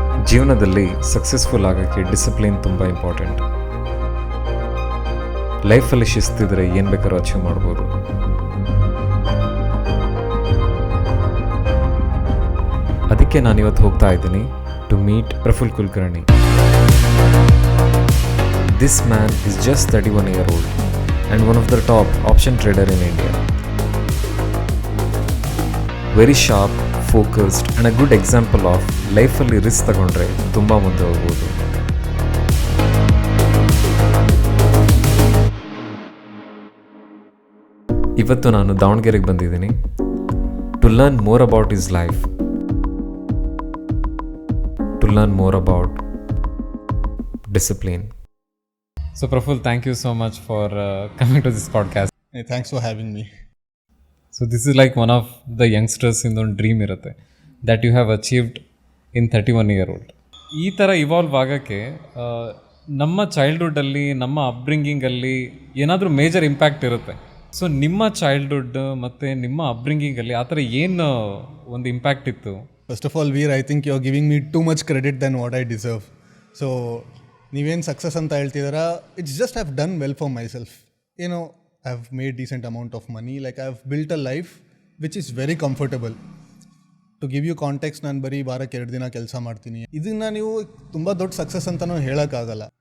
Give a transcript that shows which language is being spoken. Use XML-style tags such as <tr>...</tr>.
<kn>ಜೀವನದಲ್ಲಿ ಸಕ್ಸಸ್ಫುಲ್ ಆಗೋಕ್ಕೆ ಡಿಸಿಪ್ಲಿನ್ ತುಂಬ ಇಂಪಾರ್ಟೆಂಟ್. ಲೈಫಲ್ಲಿ ಶಿಸ್ತಿದ್ರೆ ಏನು ಬೇಕಾದ್ರೂ ಅಚೀವ್ ಮಾಡ್ಬೋದು. ಅದಕ್ಕೆ ನಾನಿವತ್ತು ಹೋಗ್ತಾ ಇದ್ದೀನಿ</kn> <en>to meet</en> <kn>Praful Kulkarni.</kn> <en>This man is just 31 years old and one of the top option trader in India. Very sharp, focused and a good example of</en> <kn>ಲೈಫಲ್ಲಿ ರಿಸ್ಕ್ ತಗೊಂಡ್ರೆ ತುಂಬ ಮುಂದೆ ಹೋಗ್ಬೋದು. ಇವತ್ತು ನಾನು ದಾವಣಗೆರೆಗೆ ಬಂದಿದ್ದೀನಿ</kn> <en>To learn more about his life, to learn more about discipline. So Praful, thank you so much for coming to this podcast. Hey, thanks for having me. So this is like one of the youngsters in</en> <kn>ಒಂದು dream ಇರುತ್ತೆ</kn> <en>that you have achieved in 31 years old.</en> <kn>ಈ ಥರ evolve ಆಗೋಕ್ಕೆ ನಮ್ಮ ಚೈಲ್ಡ್ಹುಡ್ಡಲ್ಲಿ, ನಮ್ಮ ಅಪ್ಬ್ರಿಂಗಿಂಗಲ್ಲಿ ಏನಾದರೂ major impact ಇರುತ್ತೆ. So ನಿಮ್ಮ ಚೈಲ್ಡ್ಹುಡ್ ಮತ್ತು ನಿಮ್ಮ ಅಪ್ಬ್ರಿಂಗಿಂಗಲ್ಲಿ ಆ ಥರ ಏನು ಒಂದು ಇಂಪ್ಯಾಕ್ಟ್ ಇತ್ತು?</kn> <en>First of all, Veer, I think you're giving me too much credit than what I deserve. So</en> <kn>ನೀವೇನು ಸಕ್ಸಸ್ ಅಂತ ಹೇಳ್ತಿದ್ದೀರಾ,</kn> <en>It's just I've done well for myself. I have made decent amount of money, like I have built a life which is very comfortable. To give you context,</en> <kn>ನಾನು ಬರೀ ವಾರಕ್ಕೆ 2 ದಿನ ಕೆಲಸ ಮಾಡ್ತೀನಿ. ಇದನ್ನು ನೀವು ತುಂಬ ದೊಡ್ಡ ಸಕ್ಸಸ್ ಅಂತಲೂ ಹೇಳೋಕ್ಕಾಗಲ್ಲ.</kn>